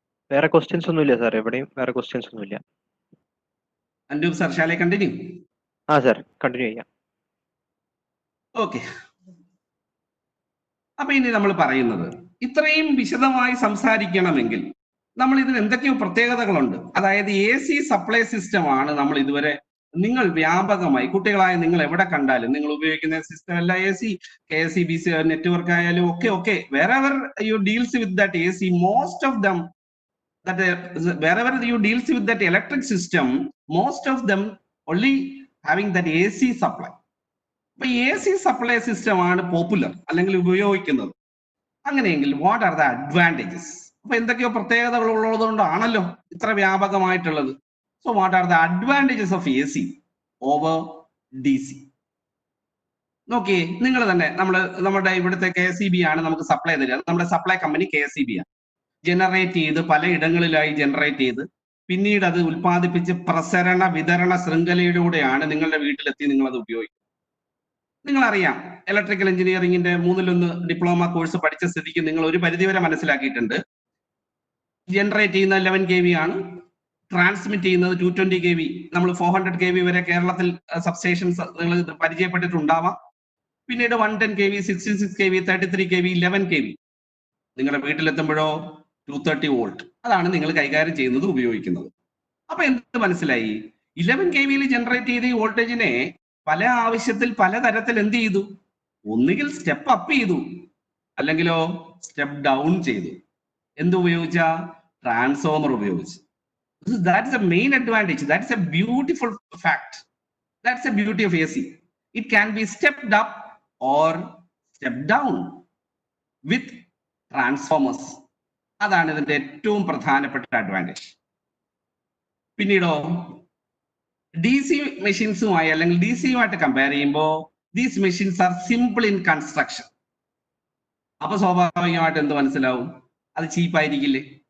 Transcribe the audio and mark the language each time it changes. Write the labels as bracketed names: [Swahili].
[Malayalam] വേറെ ക്വസ്റ്റ്യൻസ് ഒന്നുമില്ല സാർ, എവിടെയും വേറെ ക്വസ്റ്റ്യൻസ് ഒന്നുമില്ല. [English] അൻഡൂബ് sir, shall I continue? [Malayalam] ആ സാർ, കണ്ടിന്യൂ ചെയ്യാം. [English] okay, [Malayalam] അപ്പൊ ഇനി നമ്മൾ പറയുന്നത് ഇത്രയും വിശദമായി സംസാരിക്കണമെങ്കിൽ നമ്മൾ ഇതിന് എന്തൊക്കെയോ പ്രത്യേകതകളുണ്ട്. അതായത് AC സപ്ലൈ സിസ്റ്റം ആണ് നമ്മൾ ഇതുവരെ നിങ്ങൾ വ്യാപകമായി കുട്ടികളായ നിങ്ങൾ എവിടെ കണ്ടാലും നിങ്ങൾ ഉപയോഗിക്കുന്ന സിസ്റ്റം അല്ല AC, KSEBC നെറ്റ്വർക്ക് ആയാലും ഒക്കെ [English] wherever you deals with that AC, most of them that wherever you deals with that electric system, most of them only having that AC supply. [Malayalam] അപ്പൊ AC സപ്ലൈ സിസ്റ്റം ആണ് popular അല്ലെങ്കിൽ ഉപയോഗിക്കുന്നത്. അങ്ങനെയെങ്കിൽ [English] What are the advantages? [Malayalam] അപ്പൊ എന്തൊക്കെയോ പ്രത്യേകതകൾ ഉള്ളതുകൊണ്ടാണല്ലോ ഇത്ര വ്യാപകമായിട്ടുള്ളത്. [English] So what are the advantages of AC over DC? [Malayalam] നോക്കിയേ, നിങ്ങൾ തന്നെ നമ്മുടെ ഇവിടുത്തെ KSEB ആണ് നമുക്ക് സപ്ലൈ തരിക. നമ്മുടെ സപ്ലൈ കമ്പനി KSEB ആണ്. ജനറേറ്റ് ചെയ്ത് പലയിടങ്ങളിലായി ജനറേറ്റ് ചെയ്ത് പിന്നീട് അത് ഉൽപ്പാദിപ്പിച്ച് പ്രസരണ വിതരണ ശൃംഖലയിലൂടെയാണ് നിങ്ങളുടെ വീട്ടിലെത്തി നിങ്ങൾ അത് ഉപയോഗിക്കുന്നത്. നിങ്ങളറിയാം, ഇലക്ട്രിക്കൽ എഞ്ചിനീയറിംഗിന്റെ 3-1 ഡിപ്ലോമ കോഴ്സ് പഠിച്ച സ്ഥിതിക്ക് നിങ്ങൾ ഒരു പരിധിവരെ മനസ്സിലാക്കിയിട്ടുണ്ട്. ജനറേറ്റ് ചെയ്യുന്ന 11 kV ആണ്, ട്രാൻസ്മിറ്റ് ചെയ്യുന്നത് 220 kV. നമ്മൾ 400 kV വരെ കേരളത്തിൽ സബ്സ്റ്റേഷൻസ് നിങ്ങൾ പരിചയപ്പെട്ടിട്ടുണ്ടാവാം. പിന്നീട് 110 kV, 66 kV, 33 kV, 11 kV. നിങ്ങളുടെ വീട്ടിലെത്തുമ്പോഴോ 230 വോൾട്ട്. അതാണ് നിങ്ങൾ കൈകാര്യം ചെയ്യുന്നത്, ഉപയോഗിക്കുന്നത്. അപ്പൊ എന്ത് മനസ്സിലായി? 11 kV ജനറേറ്റ് ചെയ്ത ഈ വോൾട്ടേജിനെ പല ആവശ്യത്തിൽ പലതരത്തിൽ എന്ത് ചെയ്തു? ഒന്നുകിൽ സ്റ്റെപ്പ് അപ്പ് ചെയ്തു, അല്ലെങ്കിലോ സ്റ്റെപ്പ് ഡൗൺ ചെയ്തു. എന്തുപയോഗിച്ച? ട്രാൻസ്ഫോമർ ഉപയോഗിച്ച്. [English] That's the main advantage. That's a beautiful fact. That's the beauty of AC. It can be stepped up or stepped down with transformers. [Malayalam] അതാണ് ഇതിന്റെ ഏറ്റവും പ്രധാനപ്പെട്ട അഡ്വാൻറ്റേജ്. പിന്നീടോ DC മെഷീൻസുമായി അല്ലെങ്കിൽ DCയുമായിട്ട് കമ്പയർ ചെയ്യുമ്പോൾ [English] These machines are simple in construction. [Malayalam] അപ്പൊ സ്വാഭാവികമായിട്ട് എന്ത് മനസ്സിലാവും? അത് ചീപ്പായിരിക്കില്ലേ?